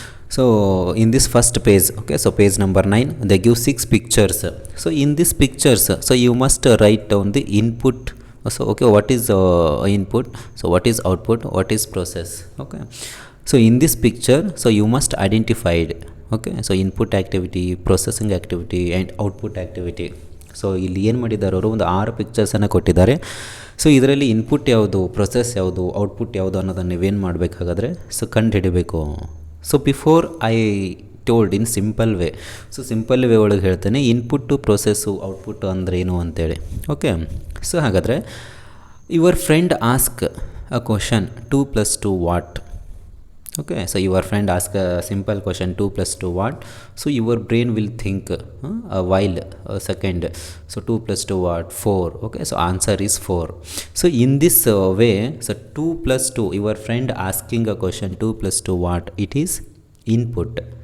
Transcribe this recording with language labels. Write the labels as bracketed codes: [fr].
[en] So in this first page, okay, so page number 9, they give 6 pictures. So in these pictures, so you must write down the input. So okay, what is input? So what is output? What is process? Okay, so in this picture, so you must identify it. Okay, so input activity, processing activity and output activity. [kn] So ಇಲ್ಲಿ ಏನು ಮಾಡಿದ್ದಾರೆ ಅವರು, ಒಂದು 6 ಪಿಕ್ಚರ್ಸನ್ನು ಕೊಟ್ಟಿದ್ದಾರೆ. So ಇದರಲ್ಲಿ input ಯಾವುದು, process ಯಾವುದು, output ಯಾವುದು ಅನ್ನೋದನ್ನು ನೀವೇನು ಮಾಡಬೇಕಾಗಾದ್ರೆ ಸೊ ಕಂಡು ಹಿಡಿಬೇಕು. [en] so before I told in simple way, [kn] so simple way ಒಳಗೆ ಹೇಳ್ತೇನೆ ಇನ್ಪುಟ್ಟು, ಪ್ರೊಸೆಸ್ಸು, ಔಟ್ಪುಟ್ಟು ಅಂದ್ರೇನು ಅಂತೇಳಿ. [en] Okay, so ಹಾಗಾದರೆ your friend ask a question 2 + 2 what. Okay, so your friend ask a simple question 2 + 2 what. So your brain will think a while, a second. So 2 + 2 what? 4. Okay, so answer is 4. So in this way, so 2 + 2, your friend asking a question 2 + 2 what, it is input.